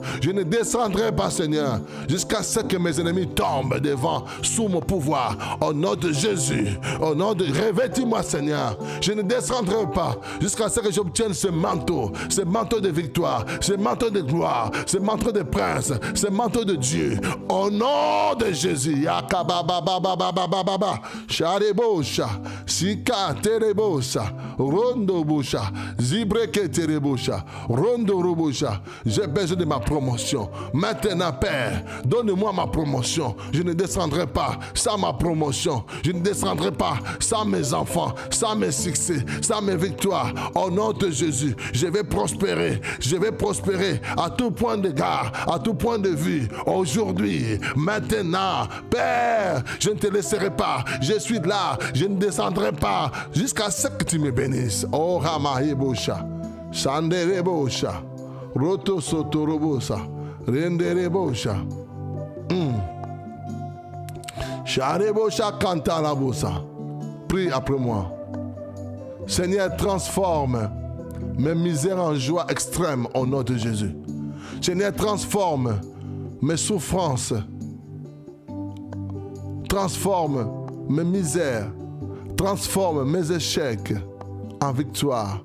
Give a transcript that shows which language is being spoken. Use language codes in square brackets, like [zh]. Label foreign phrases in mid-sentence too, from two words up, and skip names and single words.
[fr] Je ne descendrai pas, Seigneur, jusqu'à ce que mes ennemis tombent devant, sous mon pouvoir. Au nom de Jésus, au nom de... Revêtis-moi, Seigneur. Je ne descendrai pas jusqu'à ce que j'obtienne ce manteau de victoire, ce manteau de gloire, ce manteau de prince, ce manteau de Dieu. Au nom de Jésus. Yakabababababababa. Sharebosha. Sika terebosha. Rondo boucha. Zibreke terebosha. Rondo robosha. J'ai besoin de ma promotion. Maintenant, Père, donne-moi ma promotion. Je ne descendrai pas sans ma promotion. Je ne descendrai pas sans mes enfants, sans mes succès, sans mes victoires. Au nom de Jésus, je vais prospérer. Je vais prospérer à tout point d'égard, à tout point de vue. Aujourd'hui, maintenant, Père, je ne te laisserai pas. Je suis là. Je ne descendrai pas jusqu'à ce que tu me bénisses. Oh, Ramahebosha. Sanderebosha. Roto Sotorobosa. Renderebosha. Sharebosha Kantalabosa. Prie après moi. Seigneur, transforme mes misères en joie extrême au nom de Jésus. Seigneur, transforme mes souffrances. Transforme mes misères. Transforme mes échecs en victoire.